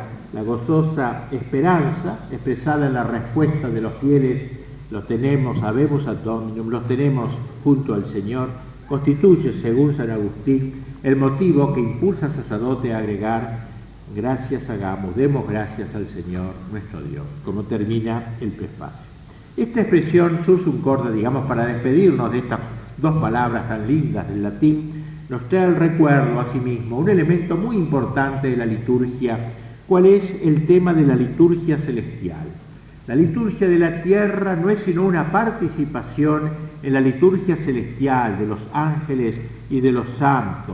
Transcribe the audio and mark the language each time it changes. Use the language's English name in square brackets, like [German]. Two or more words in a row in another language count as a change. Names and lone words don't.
[Spanish] La gozosa esperanza expresada en la respuesta de los fieles: los tenemos, [Latin] habemos ad Dominum, [Spanish] los tenemos junto al Señor, constituye, según San Agustín, el motivo que impulsa al sacerdote a agregar: gracias hagamos, demos gracias al Señor nuestro Dios, como termina el prefacio. Esta expresión [Latin] sursum corda, [Spanish] digamos, para despedirnos de estas dos palabras tan lindas del latín, nos trae el recuerdo asimismo un elemento muy importante de la liturgia. ¿Cuál es el tema de la liturgia celestial? La liturgia de la tierra no es sino una participación en la liturgia celestial de los ángeles y de los santos.